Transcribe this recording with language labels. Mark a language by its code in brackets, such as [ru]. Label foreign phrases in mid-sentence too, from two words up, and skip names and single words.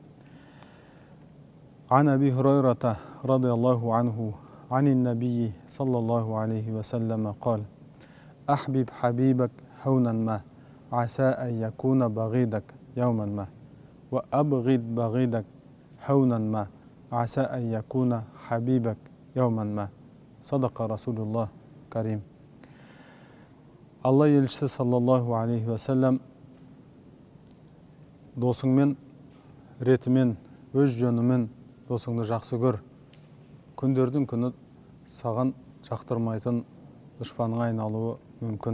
[ar] عن أبي هريرة رضي الله عنه عن النبي صلى الله عليه وسلم قال أحبب حبيبك هونا ما عسى أن يكون بغيضك يوما ما وأبغض بغيضك هونا ما عسى أن يكون حبيبك يوما ما صدق رسول الله كريم. [kk] Алла елшісі [ar] صلى الله عليه وسلم [kk] досыңмен, ретімен, өз жөнімен досыңды жақсы көр. Күндердің күні саған жақтырмайтын дұшпаныңа айналуы мүмкін.